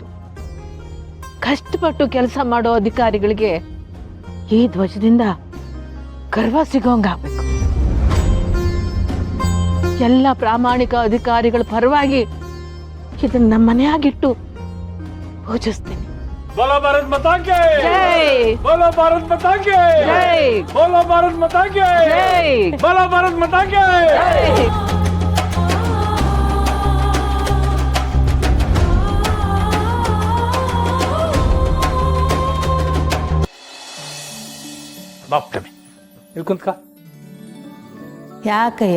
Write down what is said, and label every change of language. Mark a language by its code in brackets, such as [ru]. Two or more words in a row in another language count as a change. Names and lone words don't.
[kn] ಕಷ್ಟಪಟ್ಟು ಕೆಲಸ ಮಾಡೋ ಅಧಿಕಾರಿಗಳಿಗೆ ಈ ಧ್ವಜದಿಂದ ಗರ್ವ ಸಿಗೋಂಗಾಗಬೇಕು. ಎಲ್ಲ ಪ್ರಾಮಾಣಿಕ ಅಧಿಕಾರಿಗಳ ಪರವಾಗಿ ಇದನ್ನ ನಮ್ಮ ಮನೆಯಾಗಿಟ್ಟು ಪೂಜಿಸ್ತೀನಿ. [hi] बोलो भारत माता की ಜೈ, बोलो भारत माता की ಜೈ, बोलो भारत माता की ಜೈ, बोलो भारत माता की ಜೈ. [kn] ಬಾಪ್ಟಮಿ ಇಲ್ಲಿ ಕುಂತ್ಕ, ಯಾಕಯ್ಯ?